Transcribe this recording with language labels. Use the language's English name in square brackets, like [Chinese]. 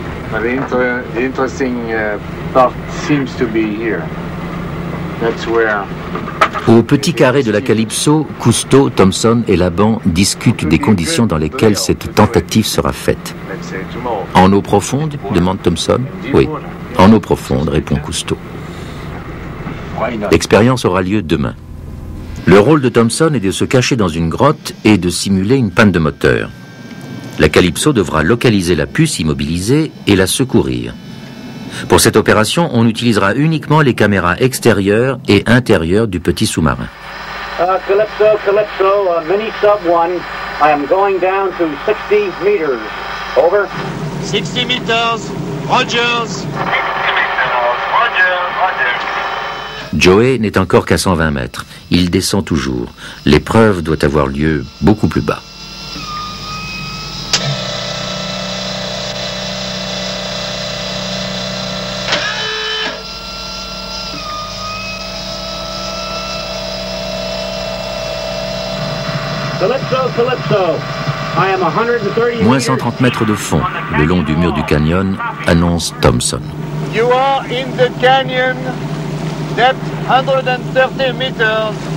[English] But the interesting part seems to be here. That's where... [French] Au petit carré de la Calypso, Cousteau, Thompson et Laban discutent des conditions dans lesquelles cette tentative sera faite. En eau profonde, demande Thompson. Oui, en eau profonde, répond Cousteau. L'expérience aura lieu demain. Le rôle de Thompson est de se cacher dans une grotte et de simuler une panne de moteur. La Calypso devra localiser la puce immobilisée et la secourir. Pour cette opération, on utilisera uniquement les caméras extérieures et intérieures du petit sous-marin. [English] Calypso, mini sub 1. I am going down to 60 meters. Over. 60 meters. Rogers. [French] Joey n'est encore qu'à 120 mètres. Il descend toujours. L'épreuve doit avoir lieu beaucoup plus bas. [English] Calypso. I am 130 [French] Moins 130 mètres de fond, le long du mur du canyon, annonce Thompson. [English] You are in the canyon, depth 130 meters.